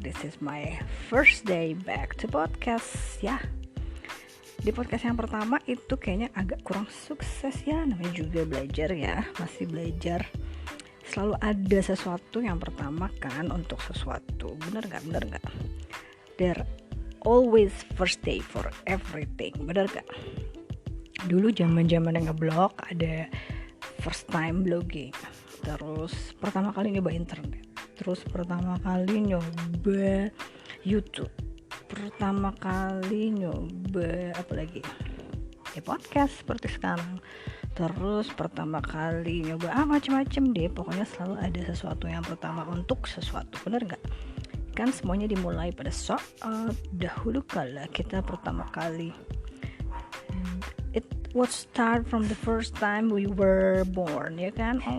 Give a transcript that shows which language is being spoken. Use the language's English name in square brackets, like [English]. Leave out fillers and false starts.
[English] This is my first day back to podcast ya. [Indonesian] Di podcast yang pertama itu kayaknya agak kurang sukses ya, namanya juga belajar ya, masih belajar. Selalu ada sesuatu yang pertama kan untuk sesuatu, bener gak? [English] There always first day for everything, [Indonesian] bener gak? Dulu zaman ngeblog ada [English] first time blogging, [Indonesian] terus pertama kali nyoba internet, terus pertama kali nyoba YouTube, pertama kali nyoba apa lagi ya, podcast seperti sekarang, terus pertama kali nyoba macam-macam deh. Pokoknya selalu ada sesuatu yang pertama untuk sesuatu, bener gak? Kan semuanya dimulai pada saat dahulu kala kita pertama kali. [English] It was start from the first time we were born, [Indonesian] ya kan?